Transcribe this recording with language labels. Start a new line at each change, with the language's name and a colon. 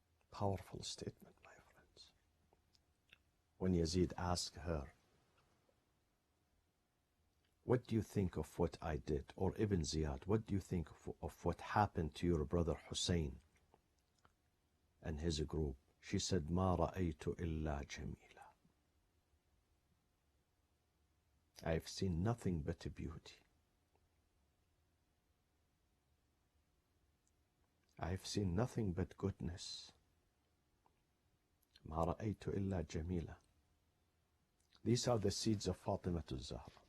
English: Powerful statement, my friends. When Yazid asked her, what do you think of what I did? Or Ibn Ziyad, what do you think of what happened to your brother Hussein and his group? She said,
Arabic: ما رأيت إلا جميلة.
English: I have seen nothing but beauty. I have seen nothing but goodness.
Arabic: ما رأيت إلا جميلة.
English: These are the seeds of Fatima al-Zahra.